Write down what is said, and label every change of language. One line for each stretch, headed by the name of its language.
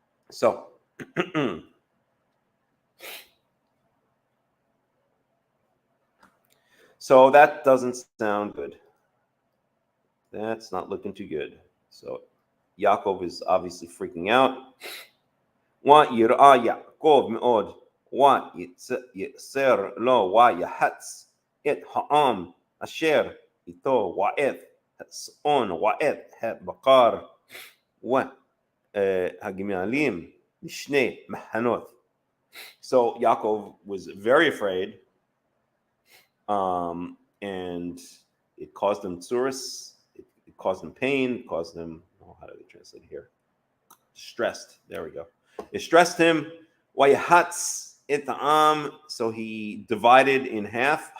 English: So so that doesn't sound good. That's not looking too good. So Yaakov is obviously freaking out.
Hebrew: Yaakov me'od יצר לו ויחץ את העם אשר איתו ואת הצאן ואת הבקר והגמלים לשני מחנות.
English: So Yaakov was very afraid, and it caused him tsuris, it caused him pain, it caused him, how do they translate here? Stressed. There we go. It stressed him.
Hebrew: Wayahatz it'am.
English: So he divided in half.